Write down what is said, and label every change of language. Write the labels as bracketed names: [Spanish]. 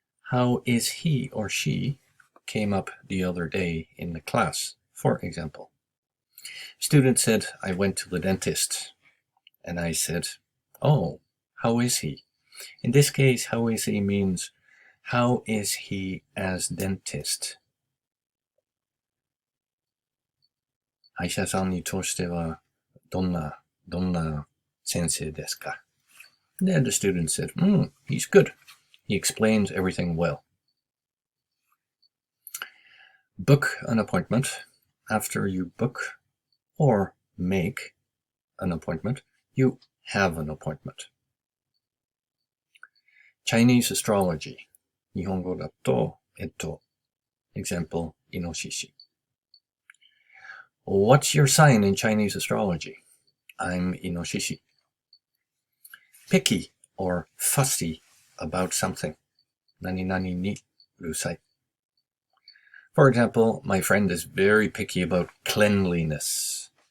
[English] How is he or she came up the other day in the class, for example. Student said, I went to the dentist. And I said, oh, how is he? In this case, how is he means, how is he as dentist? [Japanese] 歯医者さんにとしてはどんな先生ですか? [English] Then the student said, he's good. He explains everything well. Book an appointment. After you book or make an appointment, you have an appointment. Chinese astrology. [Japanese] 日本語だと、 [English] example, [Japanese] イノシシ. [English] What's your sign in Chinese astrology? I'm イノシシ. Picky or fussy about something. [Japanese] 何々にうるさい. [English] For example, my friend is very picky about cleanliness.